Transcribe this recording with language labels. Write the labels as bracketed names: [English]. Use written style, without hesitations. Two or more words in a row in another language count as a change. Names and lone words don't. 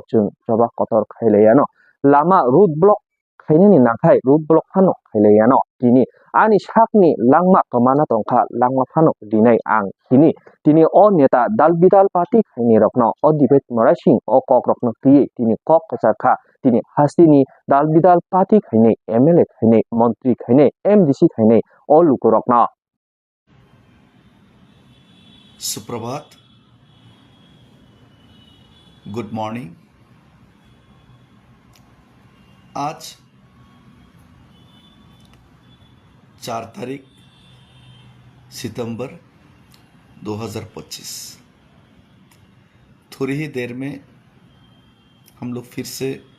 [Kok Borok] jung joba kotor khaileyano lama road block khainani nakhai road block phano khaileyano tini ani sakni langma kamana tongkha langma phano dinai ang kini tini o neta dal bidal party khaini rokno o debate morasing o kok rokno tuye tini kok kacharkha tini hastini dal bidal party khaini MLA khaini montri khaini MDC khaini o luku rokno [Hindi] सुप्रभात [English] good morning [Hindi] आज 4 तारीख सितंबर 2025 थोड़ी ही देर में हम लोग फिर से